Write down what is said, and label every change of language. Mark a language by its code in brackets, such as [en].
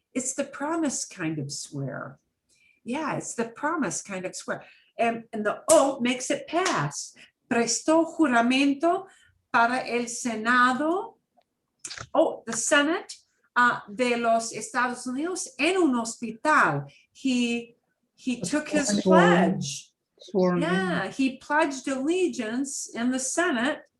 [en] It's the promise kind of swear. Yeah, it's the promise kind of swear. And the O makes it pass. [es] Prestó juramento para el Senado, the Senate de los Estados Unidos en un hospital. [en] He took his pledge. Sworn. Yeah, he pledged allegiance in the Senate.